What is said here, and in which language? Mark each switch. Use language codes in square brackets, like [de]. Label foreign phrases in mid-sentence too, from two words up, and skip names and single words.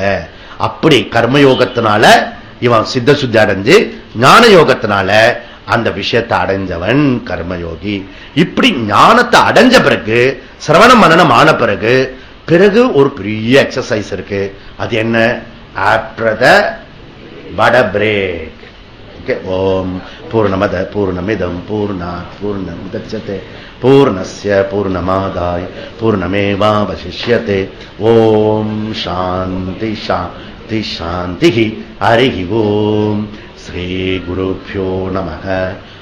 [ta] அப்படி கர்மயோகத்தினால இவன் சித்த சுத்தி அடைஞ்சு, ஞான யோகத்தினால அந்த விஷயத்தை அடைஞ்சவன் கர்மயோகி. இப்படி ஞானத்தை அடைஞ்ச பிறகு, சிரவண மனனம் ஆன பிறகு பிறகு ஒரு பெரிய எக்ஸசைஸ் இருக்கு. அது என்ன? [en] after the vada break. [sa] ॐ पूर्णमदः पूर्णमिदं पूर्णात् पूर्णमुदच्यते पूर्णस्य पूर्णमादाय पूर्णमेवावशिष्यते. ॐ शान्तिः शान्तिः शान्तिः. हरिः ॐ. श्री गुरुभ्यो नमः.